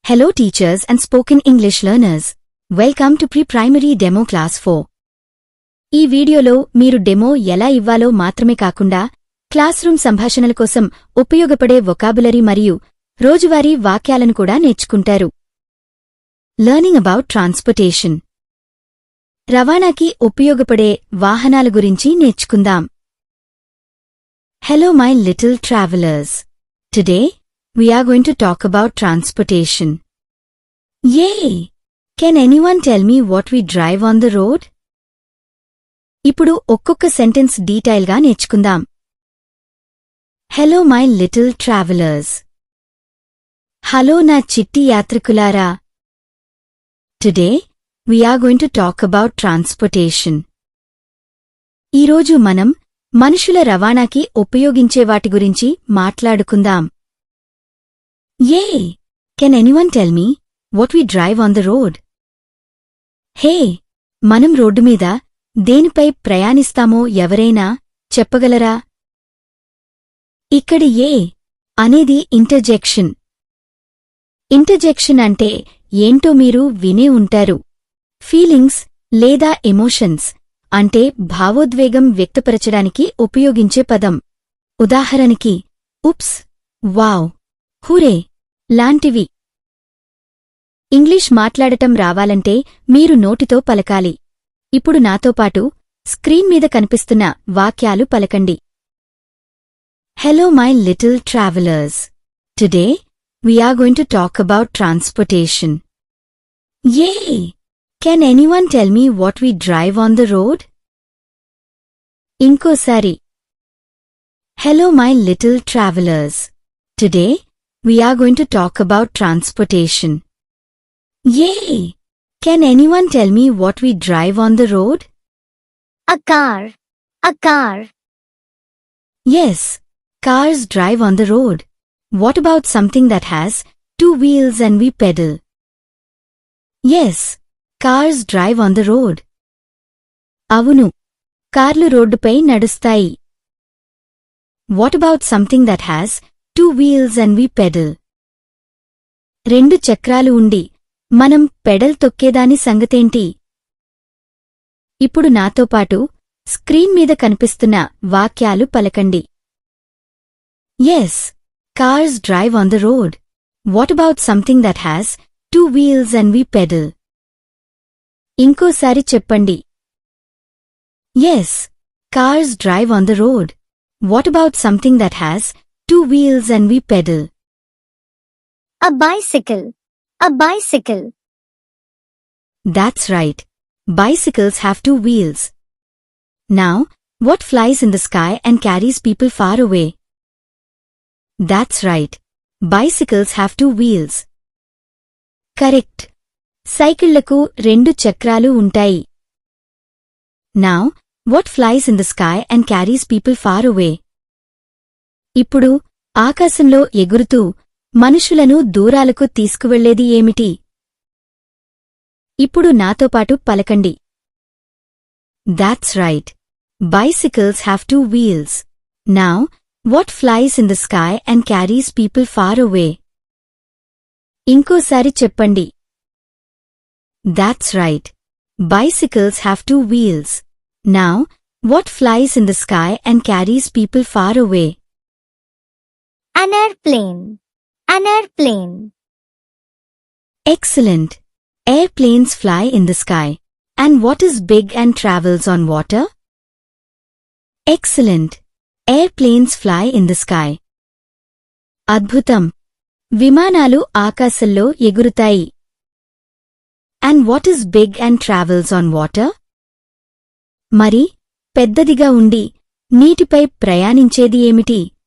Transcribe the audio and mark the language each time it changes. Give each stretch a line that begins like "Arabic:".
English: Hello teachers and spoken English learners. Welcome to Pre-Primary Demo Class 4.
Telugu: ఈ వీడియోలో మీరు demo ఎలా ఇవ్వాలో మాత్రమే కాకుండా క్లాస్రూమ్ సంభాషణల కోసం ఉపయోగపడే వొకాబులరీ మరియు రోజువారీ వాక్యాలను కూడా నేర్చుకుంటారు.
English: Learning about transportation.
Telugu: రవాణాకి ఉపయోగపడే వాహనాల గురించి నేర్చుకుందాం.
English: Hello my little travelers. Today, we are going to talk about transportation. Yay! Can anyone tell me what we drive on the road?
Telugu: ఇప్పుడు ఒక్కొక్క సెంటెన్స్ డీటెయిల్గా నేర్చుకుందాం.
English: Hello my little travelers.
Telugu: Hello నా చిట్టి యాత్రికులారా.
English: Today, we are going to talk about transportation.
Telugu: ఈరోజు మనం మనుషుల రవాణాకి ఉపయోగించే వాటి గురించి మాట్లాడుకుందాం.
English: Yay! Can anyone tell me what we drive on the road? Hey!
Telugu: మనం రోడ్డు మీద దేనిపై ప్రయాణిస్తామో ఎవరైనా చెప్పగలరా? ఇక్కడి ఏ అనేది ఇంటర్జెక్షన్. ఇంటర్జెక్షన్ అంటే ఏంటో మీరు వినే ఉంటారు. ఫీలింగ్స్ లేదా ఎమోషన్స్ అంటే భావోద్వేగం వ్యక్తపరచడానికి ఉపయోగించే పదం. ఉదాహరణకి ఉప్స్, వావ్, హురే లాంటివి. ఇంగ్లీష్ మాట్లాడటం రావాలంటే మీరు నోటితో పలకాలి. ఇప్పుడు నాతో పాటు స్క్రీన్ మీద కనిపిస్తున్న వాక్యాలు పలకండి.
English: Hello my little travelers. Today, we are going to talk about transportation. Yay! Can anyone tell me what we drive on the road?
Telugu: ఇంకోసారి.
English: Hello my little travelers. Today, we are going to talk about transportation. Yay! Can anyone tell me what we drive on the road? A car. A car. Yes, cars drive on the road. What about something that has two wheels and we pedal? Yes, cars drive on the road.
Telugu: అవును, కార్లు రోడ్డుపై నడుస్తాయి.
English: What about something that has two wheels and we pedal?
Telugu: రెండు చక్రాలు ఉండి మనం pedal తొక్కేదాని సంగతేంటి? ఇప్పుడు నాతో పాటు స్క్రీన్ మీద కనిపిస్తున్న వాక్యాలు పలకండి.
English: Yes, cars drive on the road. What about something that has two wheels and we pedal?
Telugu: ఇంకోసారి చెప్పండి.
English: Yes, cars drive on the road. What about something that has two wheels and we pedal? A bicycle. A bicycle. That's right. Bicycles have two wheels. Now, what flies in the sky and carries people far away? That's right. Bicycles have two wheels. Correct.
Telugu: సైకిళ్లకు రెండు చక్రాలు ఉంటాయి.
English: Now, what flies in the sky and carries people far away?
Telugu: ఇప్పుడు ఆకాశంలో ఎగురుతూ మనుషులను దూరాలకు తీసుకువెళ్లేది ఏమిటి? ఇప్పుడు నాతో పాటు పలకండి.
English: That's right. Bicycles have two wheels. Now, what flies in the sky and carries people far away?
Telugu: ఇంకోసారి చెప్పండి.
English: That's right. Bicycles have two wheels. Now, what flies in the sky and carries people far away? An airplane. An airplane. Excellent. Airplanes fly in the sky. And what is big and travels on water? Excellent. Airplanes fly in the sky.
Telugu: అద్భుతం. విమానాలు ఆకాశంలో ఎగురుతాయి.
English: And what is big and travels on water?
Telugu: మరి పెద్దదిగా ఉండి నీటిపై ప్రయాణించేది ఏమిటి?